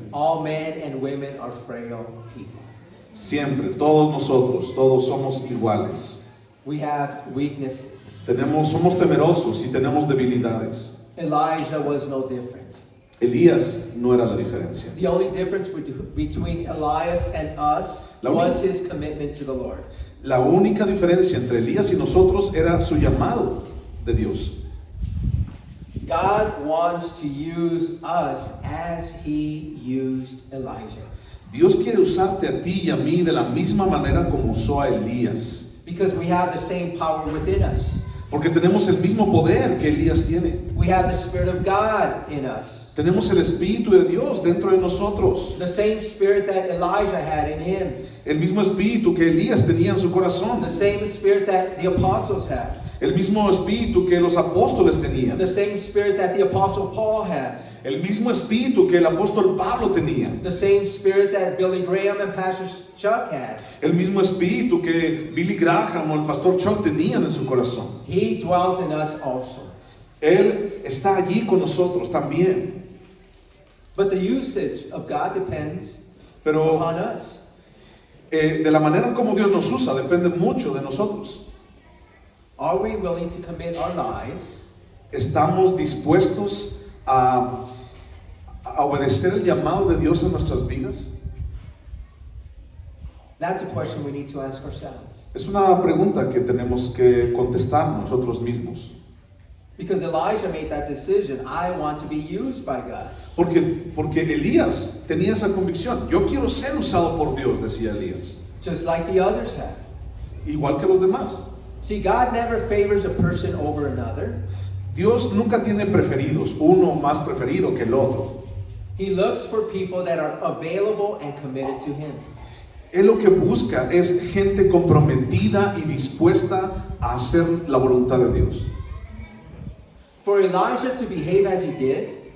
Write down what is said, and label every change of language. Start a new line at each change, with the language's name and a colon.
English: All men and women are frail people.
Spanish: Siempre, todos nosotros, todos somos iguales.
English: We have weaknesses.
Spanish: Somos temerosos y tenemos debilidades.
English: Elijah was no different.
Spanish: Elías no era la diferencia.
English: The only difference between Elias and us was his commitment to the Lord.
Spanish: La única diferencia entre Elías y nosotros era su llamado de Dios.
English: God wants to use us as he used Elijah.
Spanish: Dios quiere usarte a ti y a mí de la misma manera como usó a Elías.
English: Because we have the same power within us.
Spanish: Porque tenemos el mismo poder que Elías tiene.
English: We have the Spirit of God in us.
Spanish: Tenemos el Espíritu de Dios dentro de nosotros.
English: The same Spirit that Elijah had in him.
Spanish: El mismo Espíritu que Elías tenía en su corazón.
English: The same Spirit that the apostles had.
Spanish: El mismo Espíritu que los apóstoles tenían.
English: The same Spirit that the Apostle Paul has.
Spanish: El mismo Espíritu que el apóstol Pablo tenía.
English: The same Spirit that Billy Graham and Pastor Chuck had.
Spanish: El mismo Espíritu que Billy Graham o el pastor Chuck tenían en su corazón.
English: He dwells in us also.
Spanish: Él está allí con nosotros también.
English: But the usage of God depends
Spanish: Pero
English: upon us.
Spanish: de la manera en como Dios nos usa depende mucho de nosotros.
English: Are we willing to commit our lives
Spanish: ¿Estamos dispuestos a obedecer el llamado de Dios en nuestras vidas?
English: That's a question we need to ask ourselves.
Spanish: Es una pregunta que tenemos que contestar nosotros mismos.
English: Because Elijah made that decision. I want to be used by God.
Spanish: Porque Elías tenía esa convicción. Yo quiero ser usado por Dios, decía Elías.
English: Just like the others have.
Spanish: Igual que los demás.
English: See, God never favors a person over another.
Spanish: Dios nunca tiene preferidos, uno más preferido que el otro.
English: He looks for people that are available and committed to Him.
Spanish: Él lo que busca es gente comprometida y dispuesta a hacer la voluntad de Dios.
English: For Elijah to behave as he did,